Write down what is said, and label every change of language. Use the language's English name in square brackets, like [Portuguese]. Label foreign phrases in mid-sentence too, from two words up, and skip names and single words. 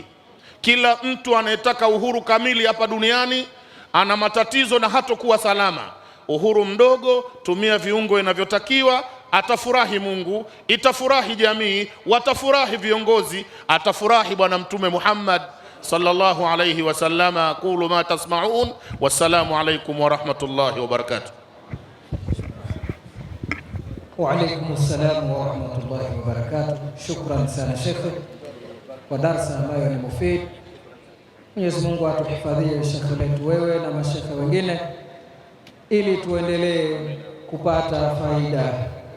[Swahili] Kila mtu anayetaka uhuru kamili hapa duniani ana matatizo na hatakuwa salama. Uhuru mdogo, tumia viungo inavyotakiwa, atafurahi Mungu, itafurahi jamii, watafurahi viongozi, atafurahi Bwana Mtume Muhammad [Arabic] صلى الله عليه وسلم. أقول ما تسمعون والسلام عليكم ورحمة الله وبركاته. وعليكم السلام ورحمة الله وبركاته. [Swahili] Shukran sana Shekhe kwa darasa ambayo ni mufid. Mwenyezi Mungu atuhifadhie Shekhe letu wewe na mashekhe wengine, ili tuendelee kupata faida